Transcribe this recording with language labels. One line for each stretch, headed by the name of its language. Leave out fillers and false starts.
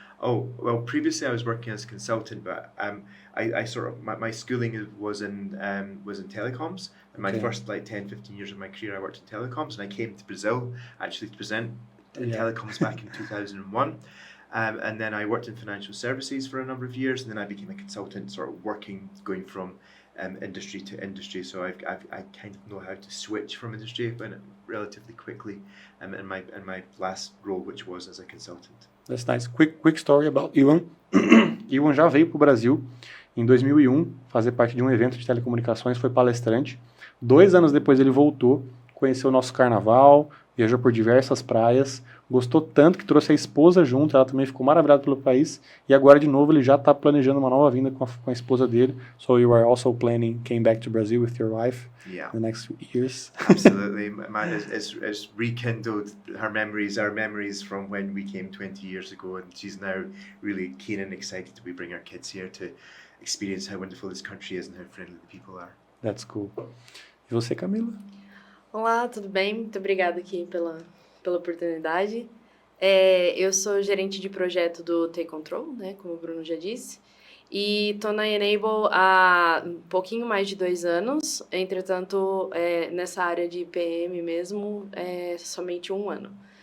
English: Oh, well, previously I was working as a consultant, but I sort of, my schooling was in telecoms, and my first 10, 15 years of my career I worked in telecoms, and I came to Brazil actually to present in telecoms back in 2001, and then I worked in financial services for a number of years, and then I became a consultant, sort of going from industry to industry. So I kind of know how to switch from industry, but relatively quickly in my last role, which was as a consultant. That's nice. Quick story about Ewan.
Portuguese: Ewan já veio para o Brasil em 2001, fazer parte de um evento de telecomunicações, foi palestrante. 2 anos depois ele voltou, conheceu o nosso carnaval, viajou por diversas praias, gostou tanto que trouxe a esposa junto, ela também ficou maravilhada pelo país, e agora de novo ele já está planejando uma nova vinda com a esposa dele.
English: So you are also planning came back to Brazil with your wife in the next few years? Absolutely. Mine is rekindled our memories from when we came 20 years ago, and she's now really keen and excited that we bring our kids here to experience how wonderful this country is and how friendly the people are. That's cool.
Portuguese: E você, Camila? Olá, tudo bem? Muito obrigada aqui pela oportunidade. Eu sou gerente de projeto do Take Control, né, como o Brunno já disse, E tô na Enable há um pouquinho mais de 2 anos, entretanto, nessa área de PM mesmo, somente 1 ano.